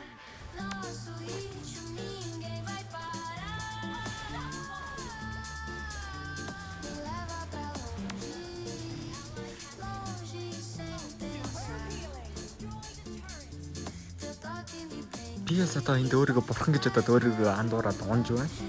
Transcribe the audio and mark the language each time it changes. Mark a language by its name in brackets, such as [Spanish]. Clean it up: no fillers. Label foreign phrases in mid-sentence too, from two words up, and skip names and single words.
[Portuguese] Nosso ritmo ninguém vai parar. Me leva pra longe, longe sem pensar. Teu toque me prende. [Mongolian] Биээс одоо энд өөрийгөө бурхан гэж одоо өөрийгөө андуураад унж байна.